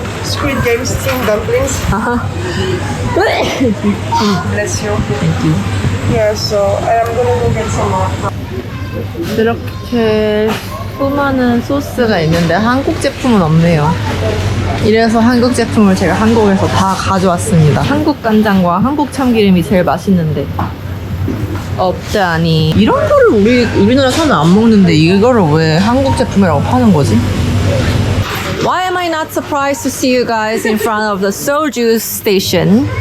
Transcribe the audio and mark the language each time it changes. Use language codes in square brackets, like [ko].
[en] Squid Game steamed dumplings. Bless you. Thank you. Yeah, so I'm gonna go get some more. [ko] 이렇게 수많은 소스가 있는데 한국 제품은 없네요. 이래서 한국 제품을 제가 한국에서 다 가져왔습니다. 한국 간장과 한국 참기름이 제일 맛있는데 없다니. 이런 거를 우리나라 사람은 안 먹는데 이거를 왜 한국 제품이라고 파는 거지? [en] Why am I not surprised to see you guys in front of the soju station?